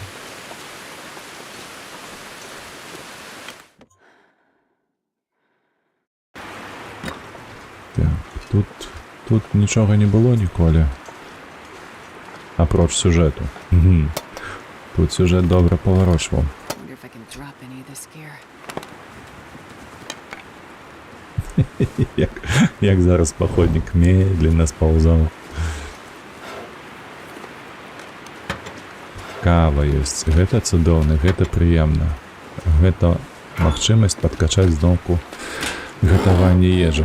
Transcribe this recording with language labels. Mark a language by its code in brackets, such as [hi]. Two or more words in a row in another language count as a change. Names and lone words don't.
[be] Так, тут нічога не было ніколі. Апроч сюжэту. Тут сюжэт добра паварочваў. [en] Wonder if I can drop any of this gear. [be] Як зараз паходнік медленно спаўзаў. Кава ёсць. Гэта цудоўна, гэта прыемна. Гэта магчымасць падкачаць зноўку гатаванне ежы.